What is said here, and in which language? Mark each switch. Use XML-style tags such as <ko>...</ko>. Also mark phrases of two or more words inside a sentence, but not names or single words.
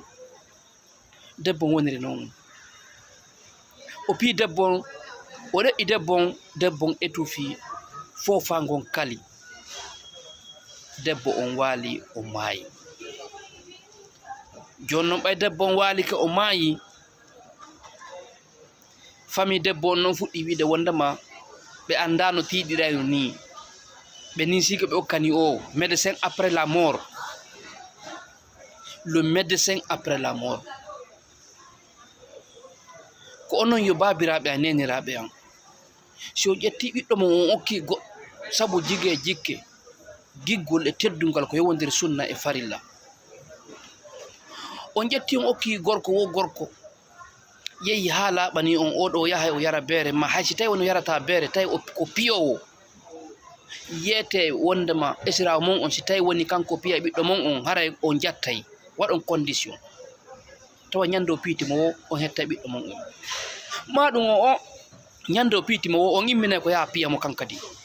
<ff>Debbo woniri noon o pi debbo on o reƴƴi debbo on étouffi fofa ngon kali debbo on waali o maayi. Joni noon ɓay debbo on waalike o maayi famille debbo on noon fuɗɗi wiide wondema ɓe anda no tiiɗirayno ni ɓe nisiko ɓe okkani o</ff> <fr>médecin après la mort, le médecin après la mort.</fr> <ff>Ko onon yo babiraɓe a neniraɓe an si o ƴetti ɓiɗɗo mo on okki sabu jige jikke giggol e teddungal ko yewodiri sunna e farilla on ƴetti on okki gorko wo gorko yehi ha laaɓani on oɗo yahay o yara beere ma haysi tawi woni yarata beere tawi ko piyowo yiyete wondema esirawo mon on si tawi woni kanko piya ɓiɗɗo mon on haray on jattay waɗon condition tawa ñande o piitimo wo on hetta ɓiɗɗo mon on maɗum o ñande o piitimo wo on immine ko yaha piyamo kankadi.</ff>